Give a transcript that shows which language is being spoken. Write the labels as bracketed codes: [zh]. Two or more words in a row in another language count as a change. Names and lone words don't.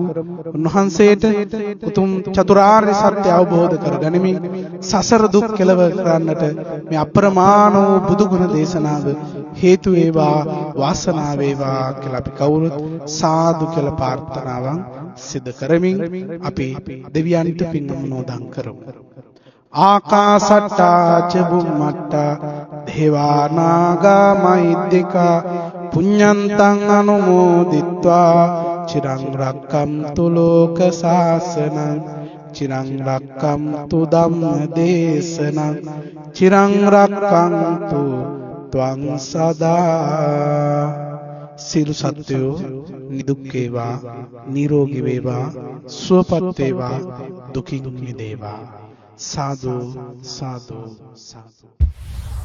[si] උන්වහන්සේට උතුම් චතුරාර්ය සත්‍ය අවබෝධ කරගනිමින් සසර දුක් කෙලවර කරන්නට මේ අප්‍රමාණ වූ බුදු ගුණ දේශනාව හේතු වේවා වාසනාව වේවා කියලා අපි කවුරුත් සාදු කියලා ප්‍රාර්ථනාවන් සිදු කරමින් අපි දෙවියන්ට පින් අනුමෝදන් කරමු. [pi] ආකාසට්ටා ච බුම්මට්ටා දේවා නාග මහිද්దికා පුඤ්ඤන්තං අනුමෝදිත්වා චිරං රක්ඛන්තු ලෝක සාසනං චිරං රක්ඛන්තු ධම්ම දේශනං චිරං රක්ඛන්තු ත්වං සදා. [si] සියලු සත්වයෝ නිදුක් වේවා නිරෝගී වේවා සුවපත් වේවා දුකින් මිදේවා. සාදු සාදු සාදු.